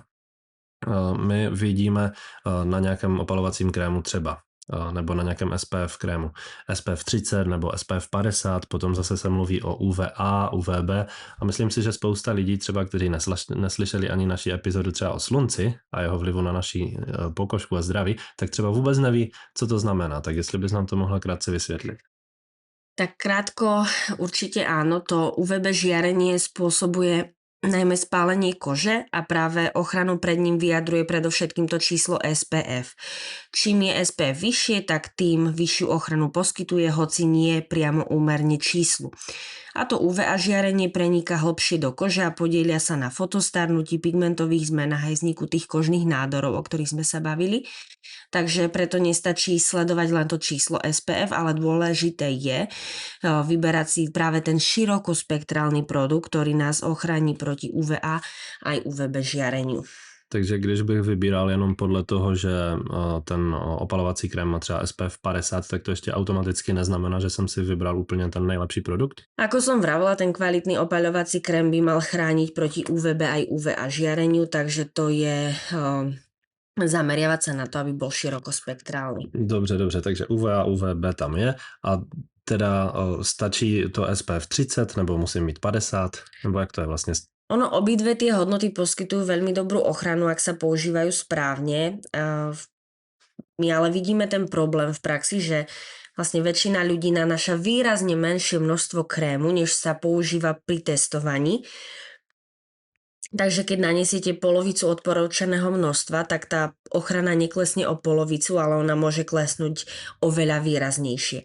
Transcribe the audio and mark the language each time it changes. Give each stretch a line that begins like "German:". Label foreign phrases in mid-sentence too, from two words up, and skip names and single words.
Czech: My vidíme na nějakém opalovacím krému třeba, nebo na nějakém SPF krému SPF 30 nebo SPF 50, potom zase se mluví o UVA, UVB a myslím si, že spousta lidí třeba, kteří neslyšeli ani naši epizodu třeba o slunci a jeho vlivu na naši pokožku a zdraví, tak třeba vůbec neví, co to znamená. Tak jestli bys nám to mohla krátce vysvětlit.
Slovak: Tak krátko, určite áno, to UVB žiarenie spôsobuje najmä spálenie kože a práve ochranu pred ním vyjadruje predovšetkým to číslo SPF. Čím je SPF vyššie, tak tým vyššiu ochranu poskytuje, hoci nie priamo úmerne číslu. A to UVA žiarenie preniká hlbšie do kože a podielia sa na fotostarnutí, pigmentových zmenách aj vzniku tých kožných nádorov, o ktorých sme sa bavili. Takže preto nestačí sledovať len to číslo SPF, ale dôležité je vyberať si práve ten širokospektrálny produkt, ktorý nás ochrání proti UVA aj UVB žiareniu.
Czech: Takže když bych vybíral jenom podle toho, že ten opalovací krém má třeba SPF 50, tak to ještě automaticky neznamená, že jsem si vybral úplně ten nejlepší produkt?
Slovak: Ako som vravila, ten kvalitný opaľovací krém by mal chrániť proti UVB aj UVA žiareniu, takže to je zameriavať sa na to, aby bol širokospektrálny.
Czech: Dobře, takže UVA, UVB tam je a teda stačí to SPF 30 nebo musím mít 50, nebo jak to je vlastně?
Slovak: Ono, obidve tie hodnoty poskytujú veľmi dobrú ochranu, ak sa používajú správne. My ale vidíme ten problém v praxi, že vlastne väčšina ľudí nanáša výrazne menšie množstvo krému, než sa používa pri testovaní. Takže keď naniesiete polovicu odporúčaného množstva, tak tá ochrana neklesne o polovicu, ale ona môže klesnúť oveľa výraznejšie.